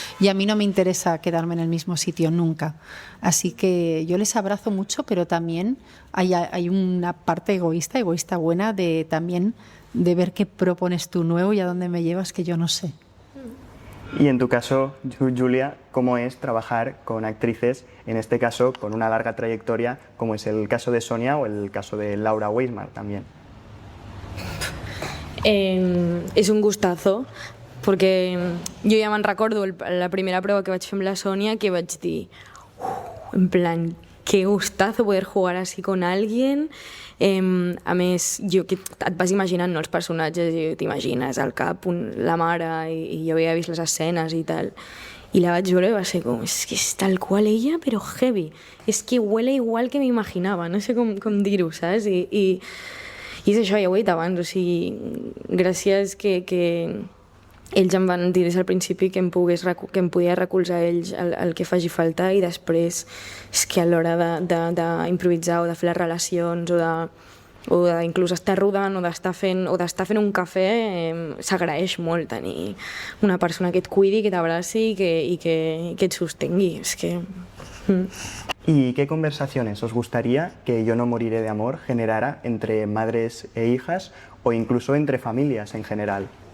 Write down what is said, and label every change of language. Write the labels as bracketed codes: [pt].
[es] Y a mí no me interesa quedarme en el mismo sitio nunca. Así que yo les abrazo mucho, pero también hay una parte egoísta buena también de ver qué propones tú nuevo y a dónde me llevas que yo no sé. Y en tu caso, Julia, ¿cómo es trabajar con actrices, en este caso con una larga trayectoria, como es el caso de Sonia o el caso de Laura Weismar también? [ca] És un gustazo, perquè jo ja me'n recordo la primera prova que vaig fer amb la Sònia, que vaig dir, en plan, [es] qué gustazo poder jugar así con alguien. [ca] A més, que et vas imaginant, no, els personatges, i t'imagines al cap la mare, i jo havia vist les escenes i tal, i la vaig veure i va ser com, és que és tal qual ella, però heavy, és que [es] huele igual [ca] que m'imaginava, no sé com dir-ho, saps? I és això, ja ho he dit abans, o sigui, gràcies que ells em van dir des del principi que em podia recolzar ells el que faci falta, i després és que a l'hora d'improvisar o de fer les relacions o d'inclús estar rodant o d'estar fent un cafè, s'agraeix molt tenir una persona que et cuidi, que t'abraci i que et sostengui. És que... [es] ¿Y qué conversaciones os gustaría que Yo no moriré de amor generara entre madres e hijas o incluso entre familias en general?